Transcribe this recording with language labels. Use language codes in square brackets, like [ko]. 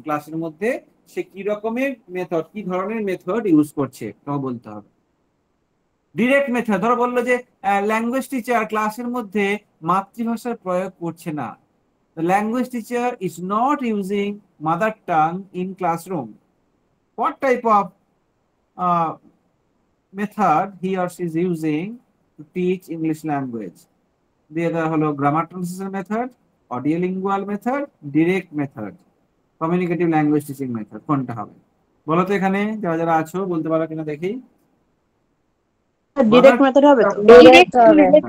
[bn] ক্লাসের মধ্যে সে কি রকমের মেথড, কি ধরনের মেথড ইউজ করছে, তোমাকে বলতে হবে। ডিরেক্ট মেথড, ধরো বললো যে ল্যাঙ্গুয়েজ টিচার ক্লাসের মধ্যে মাতৃভাষার প্রয়োগ করছে না, [en] the language teacher is not using mother tongue in classroom. What type of method he or she is using to teach English language? [bn] দিয়ে দেওয়া হলো grammar translation method, অডিওলিঙ্গুয়াল method, direct method, communicative language teaching method, কোনটা হবে বলো তো? এখানে যারা যারা আছো বলতে পারো কিনা দেখি। ডিরেক্ট মেথড হবে তো? ডিরেক্ট হবে।